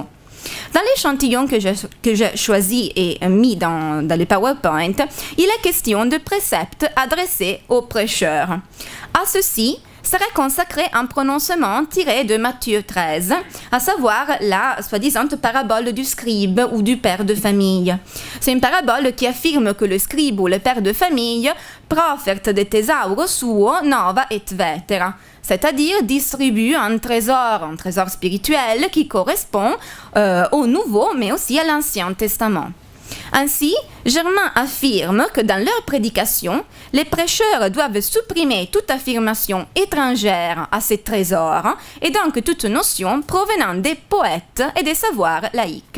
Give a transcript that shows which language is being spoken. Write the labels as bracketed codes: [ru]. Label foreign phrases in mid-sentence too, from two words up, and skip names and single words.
[fr] Dans l'échantillon que j'ai choisi et mis dans le PowerPoint, il est question de préceptes adressés aux prêcheurs. À ceux-ci, serait consacré à un prononcement tiré de Matthieu 13, à savoir la soi-disant parabole du scribe ou du père de famille. C'est une parabole qui affirme que le scribe ou le père de famille [la] profert de tesauro suo nova et vetera, [fr] c'est-à-dire distribue un trésor spirituel qui correspond au Nouveau mais aussi à l'Ancien Testament. Ainsi, Germain affirme que dans leur prédication, les prêcheurs doivent supprimer toute affirmation étrangère à ces trésors et donc toute notion provenant des poètes et des savoirs laïques.